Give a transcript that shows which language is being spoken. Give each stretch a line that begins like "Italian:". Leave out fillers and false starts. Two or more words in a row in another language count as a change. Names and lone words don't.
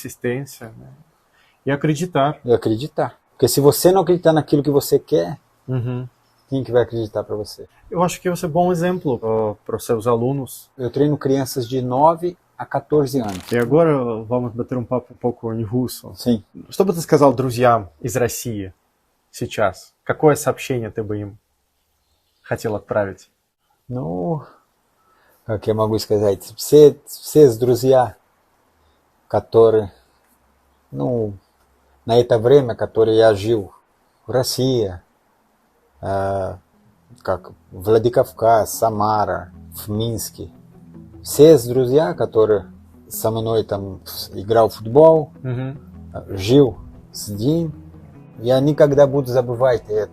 Portuguese: Persistência, né? E acreditar. E acreditar. Porque se você não acreditar naquilo que você quer, Uhum. quem que vai acreditar para você? Eu acho que você é um bom exemplo para os seus alunos. Eu treino crianças de 9 a 14 anos. И agora vamos bater um papo um pouco em руссо. Sim.
Russian: Что бы ты сказал друзьям из России сейчас? Какое сообщение ты бы им хотел отправить? Ну, как я могу сказать, все друзья, которые, ну, на это время, которое я жил в России, как Владикавказ, Самара, в Минске, все друзья, которые со мной там играл в футбол, жил с день, я никогда буду забывать это.